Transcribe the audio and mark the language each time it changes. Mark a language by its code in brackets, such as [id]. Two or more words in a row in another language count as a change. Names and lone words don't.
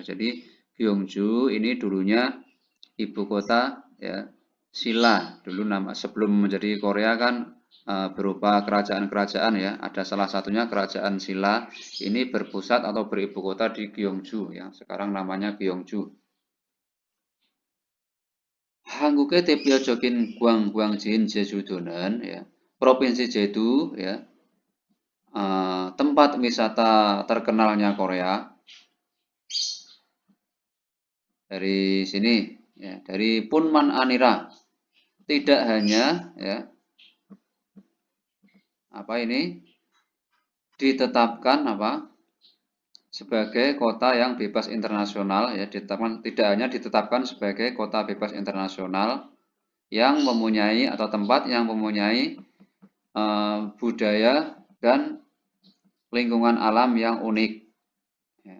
[id] Jadi Gyeongju ini dulunya ibu kota ya Silla dulu, nama sebelum menjadi Korea kan berupa kerajaan-kerajaan ya. Ada salah satunya kerajaan Silla ini berpusat atau beribu kota di Gyeongju ya. Sekarang namanya Gyeongju. [ko] 한국의 대표적인 관광지인 제주도는 [id] ya, Provinsi Jeju ya, tempat wisata terkenalnya Korea. Dari sini ya, dari Punman Anira. Tidak hanya ya, ditetapkan sebagai kota yang bebas internasional ya, tidak hanya ditetapkan sebagai kota bebas internasional yang mempunyai atau tempat yang mempunyai budaya dan lingkungan alam yang unik ya.